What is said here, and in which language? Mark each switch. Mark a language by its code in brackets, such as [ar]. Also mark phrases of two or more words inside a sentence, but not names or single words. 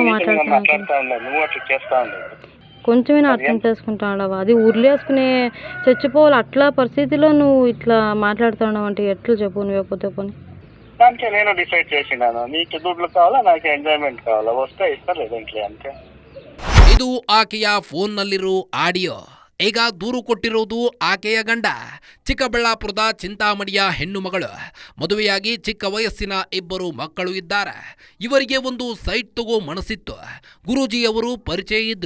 [te] మాట్లాడుతా ఉన్నావు నువ్వు, అట్లా చేస్తా ఉండవు. కొంచెమైనా అర్థం చేసుకుంటా ఉండవా? అది ఉర్లేసుకునే చచ్చిపోవాలి అట్లా పరిస్థితిలో నువ్వు ఇట్లా మాట్లాడుతూ ఉండవు అంటే ఎట్లా చెప్పు? నువ్వే పోతే పోనీ. దానికి నేను డిసైడ్ చేసినాను, నీకు దుడ్లు కావాలా, నాకు ఎంజాయ్మెంట్ కావాలా, వస్తే ఇస్తా లేదంటే అంతే. [kn] ಇದು ಆಕೆಯ ಫೋನ್ನಲ್ಲಿರೋ ಆಡಿಯೋ. ಈಗ ದೂರು ಕೊಟ್ಟಿರೋದು ಆಕೆಯ ಗಂಡ. ಚಿಕ್ಕಬಳ್ಳಾಪುರದ ಚಿಂತಾಮಣಿಯ ಹೆಣ್ಣು ಮಗಳು. ಮದುವೆಯಾಗಿ ಚಿಕ್ಕ ವಯಸ್ಸಿನ 2 ಮಕ್ಕಳು ಇದ್ದಾರೆ. ಇವರಿಗೆ ಒಂದು ಸೈಟ್ ತಗೋ ಮನಸ್ಸಿತ್ತು. ಗುರೂಜಿಯವರು ಪರಿಚಯ ಇದ್ರು.